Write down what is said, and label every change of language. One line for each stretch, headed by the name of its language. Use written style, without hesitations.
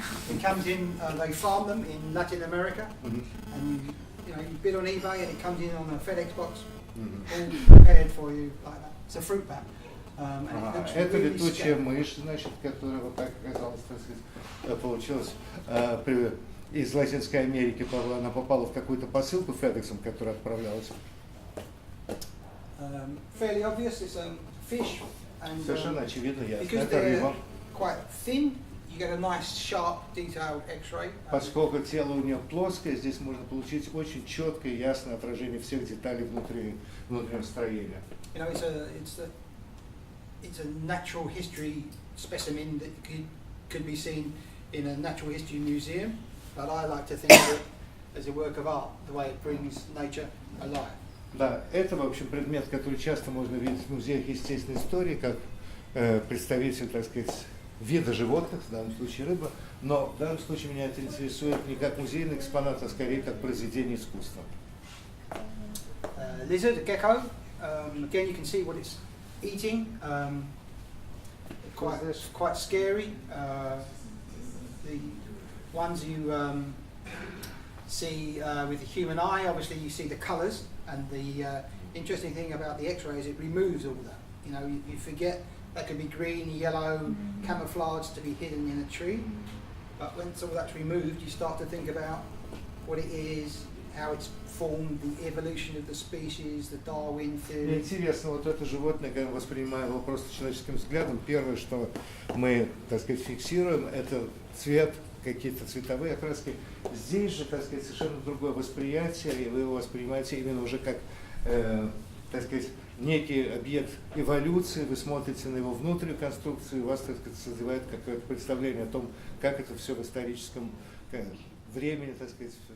English: It comes in, they farm them in Latin America, and you bid on eBay and it comes in on a FedEx box, all prepared for you like that. It's a fruit bat.
Russian: Это летучая мышь, значит, которая вот так оказалась, так сказать, получилась из Латинской Америки, она попала в какую-то посылку FedEx, которая отправлялась.
English: Fairly obvious, it's a fish. And,
Russian: совершенно очевидно, ясно.
English: Because
Russian: это рыба.
English: Quite thin, you get a nice, sharp, detailed X-ray.
Russian: Поскольку тело у нее плоское, здесь можно получить очень четкое и ясное отражение всех деталей внутреннего строения.
English: You know, it's a natural history specimen that could be seen in a natural history museum, but I like to think of it as a work of art, the way it brings nature alive.
Russian: Да, это, в общем, предмет, который часто можно видеть в музеях естественной истории, как представитель, так сказать, вида животных, в данном случае рыба, но в данном случае меня это интересует не как музейный экспонат, а скорее как произведение искусства.
English: Lizard, gecko, again you can see what it's eating, quite scary. The ones you see with the human eye, obviously you see the colours. And the interesting thing about the X-ray is it removes all that. You know, you forget that could be green, yellow, camouflage to be hidden in a tree. But once all that's removed, you start to think about what it is, how it's formed, the evolution of the species, the Darwin theory.
Russian: Интересно, вот это животное, когда мы воспринимаем его просто человеческим взглядом, первое, что мы, так сказать, фиксируем, это цвет, какие-то цветовые окраски. Здесь же, так сказать, совершенно другое восприятие, и вы его воспринимаете именно уже как, так сказать, некий объект эволюции, вы смотрите на его внутреннюю конструкцию, и у вас, так сказать, созревает какое-то представление о том, как это все в историческом времени, так сказать.